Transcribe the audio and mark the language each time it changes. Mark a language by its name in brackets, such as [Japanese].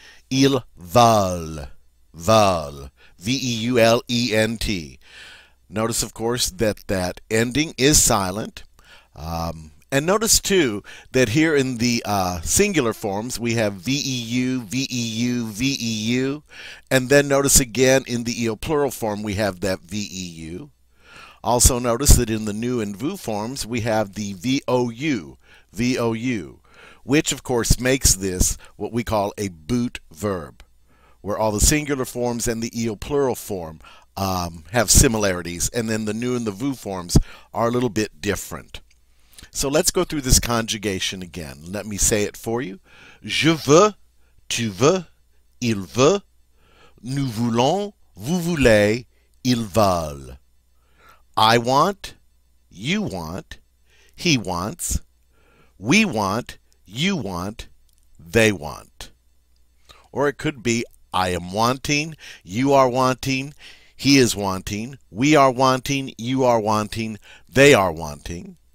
[French] Ils veulent, veulent, V-E-U-L-E-N-T. [English] Notice, of course, that that ending is silent. And notice, too, that here in the singular forms, we have V-E-U, V-E-U, V-E-U. And then notice again in the il plural form, we have that V-E-U. Also notice that in the nous and vous forms, we have the V-O-U, V-O-U, which of course makes this what we call a boot verb, where all the singular forms and the il plural form have similarities, and then the nous and the vous forms are a little bit different. So let's go through this conjugation again. Let me say it for you. [French] Je veux, tu veux, il veut, nous voulons, vous voulez, ils veulent. [English] I want, you want, he wants, we want, you want, they want. Or it could be I am wanting, you are wanting, he is wanting, we are wanting, you are wanting, they are wanting.